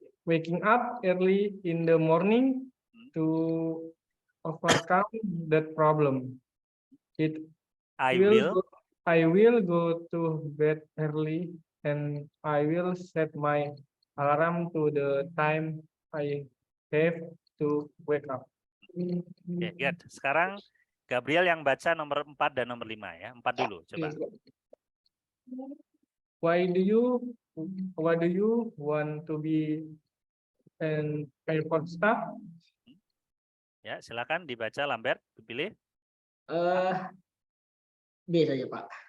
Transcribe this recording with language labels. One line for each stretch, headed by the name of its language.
English: waking up early in the morning to overcome that problem. It I will. I will go to bed early and I will set my alarm to the time I have to wake up. Oke, good.
Indonesian: Sekarang Gabriel yang baca nomor 4 dan nomor 5 ya. 4 dulu coba.
English: Why do you want to be an airport staff?
Indonesian: Ya, silakan dibaca Lambert, dipilih. B saja Pak.